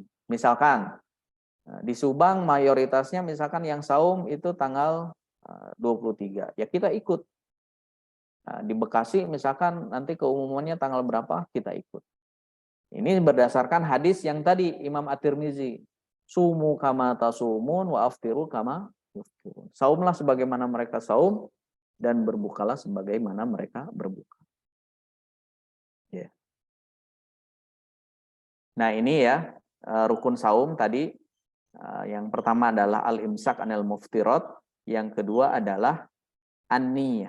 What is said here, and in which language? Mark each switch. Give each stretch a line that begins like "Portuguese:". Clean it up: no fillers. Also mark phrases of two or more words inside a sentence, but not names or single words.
Indonesian: Misalkan di Subang mayoritasnya misalkan yang saum itu tanggal 23. Ya kita ikut. Di Bekasi misalkan nanti keumumannya tanggal berapa, kita ikut. Ini berdasarkan hadis yang tadi Imam At-Tirmizi.
Arabic: صوموا كما تصومون وأفطروا كما يفطرون.
Indonesian: Saumlah sebagaimana mereka saum dan berbukalah sebagaimana mereka berbuka. Ya. Nah ini ya rukun saum tadi. Yang pertama adalah
Arabic: الإمساك عن المفطرات.
Indonesian: Yang kedua adalah an-niyah.